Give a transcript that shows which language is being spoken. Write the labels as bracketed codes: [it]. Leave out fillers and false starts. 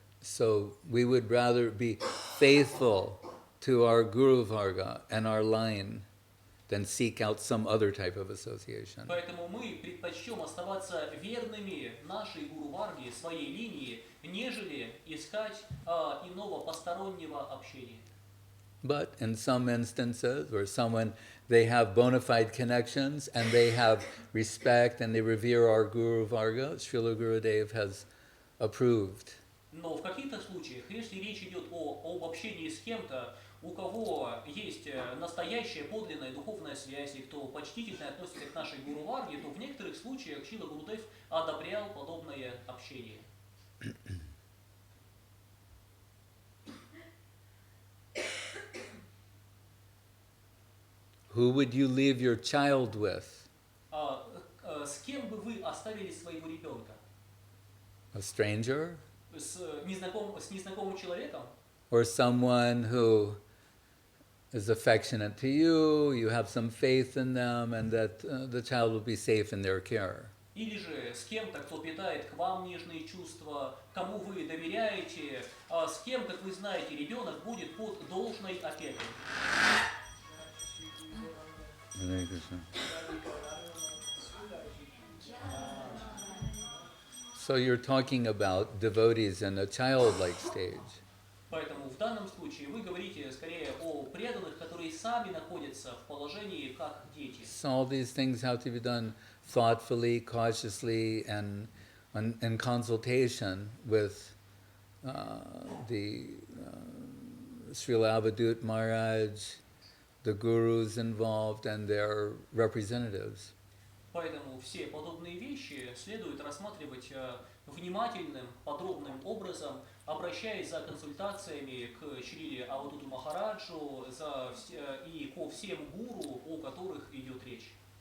[en] So we would rather be faithful to our Guru Varga and our line than seek out some other type of association. [ru] Поэтому мы предпочтем оставаться верными нашей Гуру-варге, своей линии, нежели искать иного постороннего общения. [en] But in some instances where someone, they have bona fide connections and they have respect and they revere our Guru Varga, Srila Gurudev has approved. [ru] Но в каких-то случаях, если речь идет об общении с кем-то, у кого есть настоящая подлинная духовная связь, и кто почтительно относится к нашей Гуру-варге, то в некоторых случаях Шрила Гурудев одобрял подобное общение. [en] Who would you leave your child with? [ru] С кем бы вы оставили своего ребенка? [en] A stranger? [ru] С незнакомым человеком? [en] Or someone who is affectionate to you, you have some faith in them, and that the child will be safe in their care. [ru] Или же с кем-то, кто питает к вам нежные чувства, кому вы доверяете, с кем, как вы знаете, ребенок будет под должной опекой. [en] So you're talking about devotees in a childlike stage. [ru] Поэтому в данном случае вы говорите скорее о преданных, которые сами находятся в положении как дети. [en] So all these things have to be done thoughtfully, cautiously, and in consultation with the Srila Avadut Maharaj, the gurus involved, and their representatives. [ru] Поэтому все подобные вещи следует рассматривать внимательным, подробным образом, обращаясь за консультациями к Шриле Авадуту Махараджу и ко всем гуру, о которых идет речь.